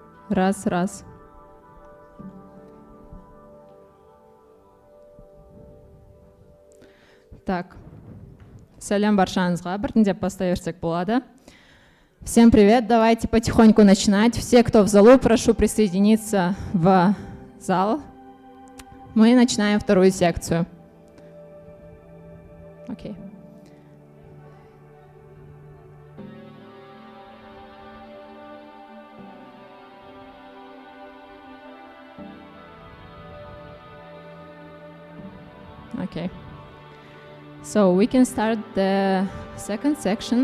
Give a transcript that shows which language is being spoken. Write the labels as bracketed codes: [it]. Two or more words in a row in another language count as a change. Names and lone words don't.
[ru] Раз. Так. [kk] Сәлем баршаңызға. Біртіндеп бастай берсек болады. [ru] Всем привет. Давайте потихоньку начинать. Все, кто в залу, прошу присоединиться в зал. Мы начинаем вторую секцию. Окей. [en] Okay. So we can start the second section.